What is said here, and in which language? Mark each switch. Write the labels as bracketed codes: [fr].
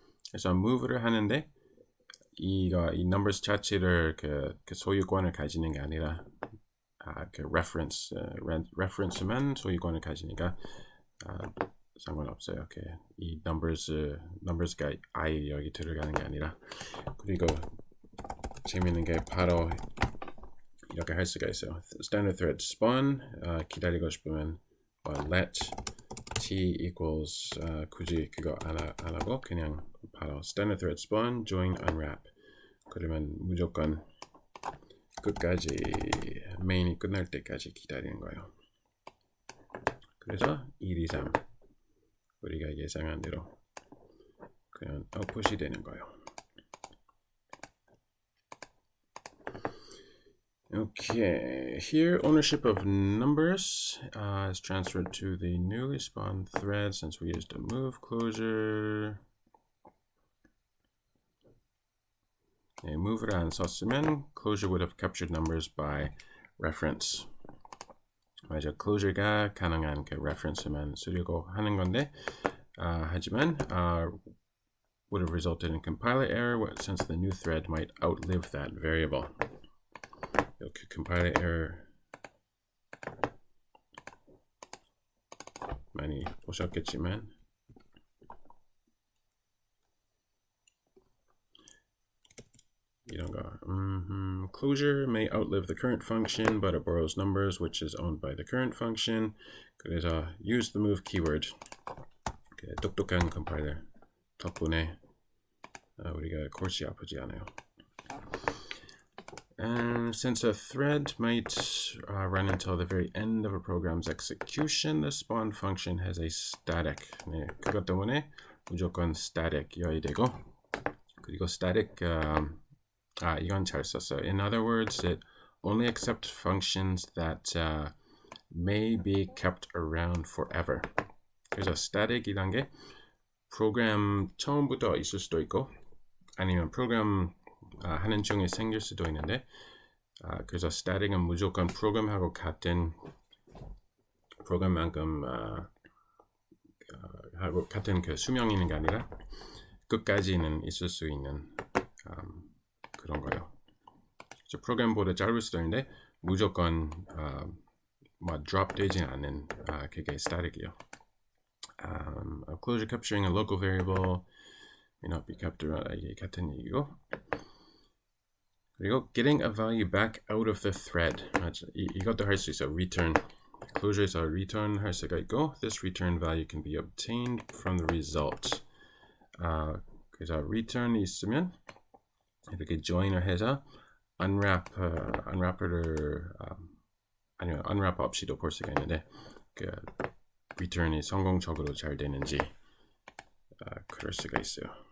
[ko] 그래서 move를 하는데 이 numbers 자체를 그 소유권을 가지는 게 아니라 그 reference만 소유권을 가지니까 상관없어요. 이 numbers가 아예 여기 들어가는 게 아니라. 그리고 재밌는 게 바로 이렇게 할 수가 있어요. Standard thread spawn 기다리고 싶으면 let t equals 굳이 그거 안 하고 그냥 바로 standard thread spawn join unwrap. 그러면 무조건 끝까지 메인이 끝날 때까지 기다리는 거예요. 그래서 1, 2, 3 우리가 예상한 대로 그냥 output이 되는 거예요. [en] Okay, here ownership of numbers is transferred to the newly spawned thread since we used a move closure. 네, [ko] move를 안 썼으면 [en] closure would have captured numbers by reference. [ko] 맞아, closure가 가능한 그 reference만 쓰려고 하는 건데 하지만 [en] would have resulted in compiler error since the new thread might outlive that variable. [ko] 이렇게 compiler error 많이 보셨겠지만 이런 거 [en] closure may outlive the current function but it borrows numbers which is owned by the current function. 그래서 use the move keyword. [ko] 똑똑한 compiler 덕분에 우리가 골치 아프지 않아요. [en] And since a thread might run until the very end of a program's execution, the spawn function has a static. [ko] 네, 그것 때문에 무조건 static이어야 되고, 그리고 static 이건 잘 썼어요. [en] In other words, it only accepts functions that may be kept around forever. [ko] 그래서 static이란 게 프로그램 처음부터 있을 수도 있고, 아니면 프로그램 하는 중에 생길 수도 있는데 그래서 static은 무조건 프로그램하고 같은 프로그램만큼 하고 같은 그 수명이 있는 게 아니라 끝까지는 있을 수 있는 그런 거예요. 그래서 프로그램보다 짧을 수도 있는데 무조건 drop 되지 않는 그게 static이에요. [en] A closure capturing a local variable may not be kept around. [ko] 이게 같은 얘기고. 그리고 [en] getting a value back out of the thread. [ko] 이것도 할 수 있어. return. closure에서 return 할 수가 있고 [en] this return value can be obtained from the result. [ko] 그래서 return이 있으면 이렇게 join을 해서 unwrapper를 아니면 unwrap 없이도 볼 수가 있는데 그 return이 성공적으로 잘 되는지 그럴 수가 있어요.